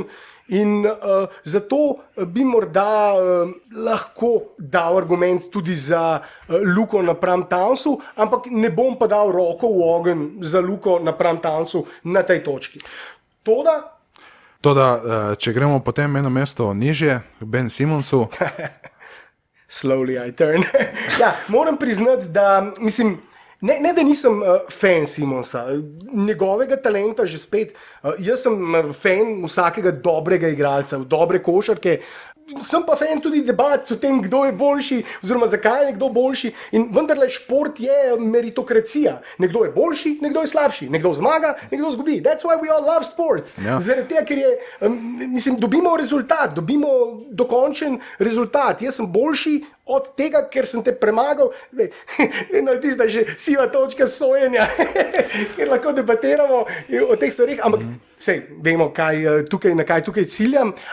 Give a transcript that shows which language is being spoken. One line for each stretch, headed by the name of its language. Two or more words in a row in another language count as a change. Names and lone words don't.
Slovenian: In zato bi morda lahko dal argument tudi za Luko napram Townsu, ampak ne bom pa dal roko v ogenj za Luko napram Townsu na tej točki. Toda, če gremo potem 1 mesto nižje, Ben Simonsu.
English: Slowly I turn.
Slovenian: Ja, moram priznati, da mislim, ne da nisem fan Simonsa, njegovega talenta že spet, jaz sem fan vsakega dobrega igralca, dobre košarke, sem pa fan tudi debat o tem, kdo je boljši, oziroma zakaj je nekdo boljši, in vendarle šport je meritokracija. Nekdo je boljši, nekdo je slabši, nekdo zmaga, nekdo zgubi.
English: That's why we all love sports.
Slovenian: Ja. Zaradi tega, ker je, dobimo rezultat, dobimo dokončen rezultat. Jaz sem boljši od tega, ker sem te premagal. Tista že siva točka sojenja, ker lahko debatiramo o teh stvarih, ampak sej, vemo, na kaj tukaj ciljam,